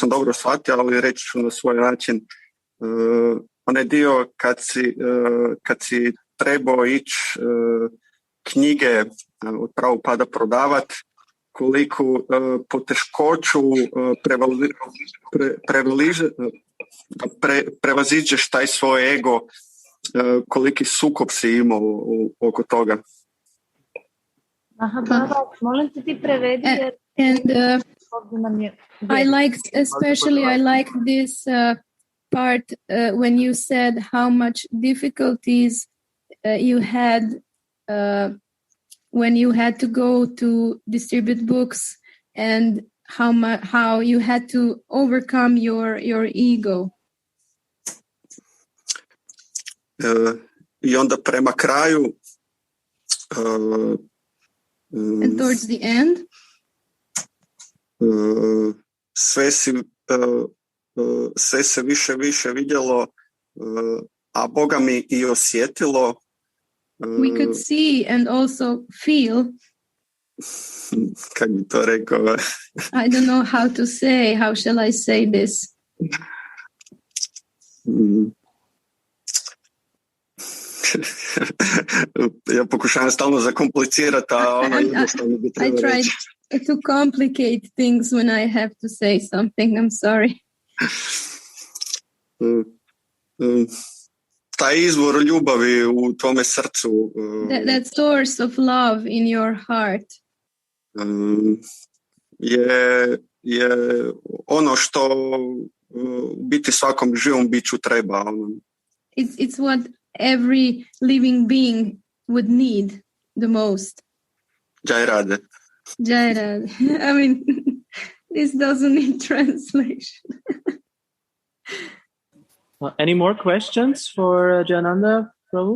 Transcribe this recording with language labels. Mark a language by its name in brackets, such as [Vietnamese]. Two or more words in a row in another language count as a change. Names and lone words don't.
[Croatian] sam dobro shvatio, ali reći ću na svoj način, onaj dio kad si trebao ići knjige od Prabhupada prodavat, koliko poteškoću prevaziđeš taj svoj ego, koliki sukob si imao oko toga. Molim te ti prevedi. [English] And I liked this part when you said how much difficulties you had when you had to go to distribute books, and how you had to overcome your ego. [Croatian] I onda prema kraju [English] and towards the end [Croatian] sve se više vidjelo, a Boga mi i osjetilo. [English] We could see and also feel. [Croatian] Kako bi to rekao? [English] I don't know how to say. How shall I say this? [Croatian] Ja pokušavam stalno zakomplicirati, a ono jednostavno bi treba reći. [English] I tried to complicate things when I have to say something. I'm sorry. [Croatian] Taj izvor ljubavi u tvome srcu. [English] That source of love in your heart. [Croatian] Je ono što u biti svakom živom biću treba. [English] It's what every living being would need the most. Jayananda. Jayananda. I mean, this doesn't need translation. Any more questions for Jayananda Prabhu?